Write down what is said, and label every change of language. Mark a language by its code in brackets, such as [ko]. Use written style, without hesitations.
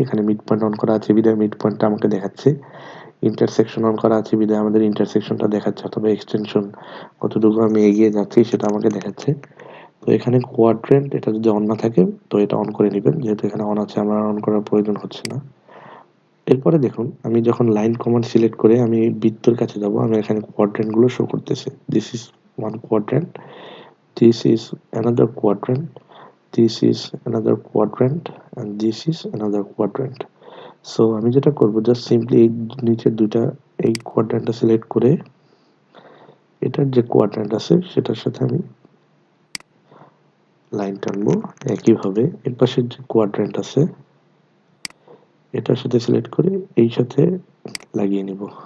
[bn] এখানে mid point on করা আছে বিধায় মিড পয়েন্টটা আমাকে দেখাচ্ছে, ইন্টারসেকশন অন করা আছে বিধায় আমাদের ইন্টারসেকশনটা দেখাচ্ছে, অথবা এক্সটেনশন কতটুকু আমি এগিয়ে যাচ্ছি সেটা আমাকে দেখাচ্ছে। তো এখানে কোয়াড্রেন্ট এটা যদি অন না থাকে তো এটা অন করে নেবেন, যেহেতু এখানে অন আছে আমার অন করার প্রয়োজন হচ্ছে না। এরপরে দেখুন আমি যখন লাইন কমান্ড সিলেক্ট করে আমি বৃত্তর কাছে যাব, আমি এখানে কোয়াড্রেন্ট গুলো শো করতেছে। [en] This is one quadrant, this is another quadrant, this is another quadrant, and this is another quadrant. [bn] So আমি যেটা করব, জাস্ট সিম্পলি এই নিচের দুইটা এই কোয়াড্রেন্টটা সিলেক্ট করে এটার যে কোয়াড্রেন্ট আছে সেটার সাথে আমি লাইন টানবো। একইভাবে এর পাশের যে কোয়াড্রেন্ট আছে এটার সাথে সিলেক্ট করে এই সাথে লাগিয়ে নিব।